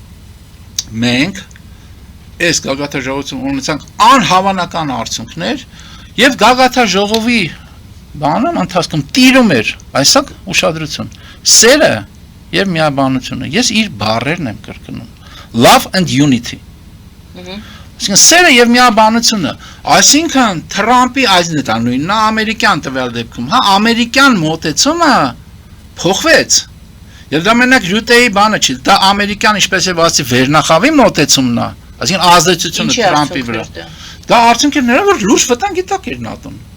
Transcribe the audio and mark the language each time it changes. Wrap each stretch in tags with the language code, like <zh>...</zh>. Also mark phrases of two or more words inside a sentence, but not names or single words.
<hy>մենք այս գագաթաժողովություն ունեցանք անհավանական արդյունքներ եւ գագաթաժողովի բանը ընթացքում տիրում էր, այսօք ուշադրություն, սերը եւ միաբանությունը։ Ես իր բառերն եմ կրկնում։</hy> <en>Love and unity։</en> <hy>Այսինքն սերը եւ միաբանությունը, այսինքն Թրամփի այսինքն դա նույնն է ամերիկյան տվյալ դեպքում, հա, ամերիկյան մոտեցումը փոխվեց։ Եվ դա մենակ Ռյուտեի բանը չի, դա ամերիկյան ինչպես է ասի վերնախավի մոտեցումն է, այսինքն ազդեցությունը Թրամփի վրա։ Դա արդյունք էր նրա որ լուրջ վտանգի տակ էր ՆԱՏՕ-ն։</hy>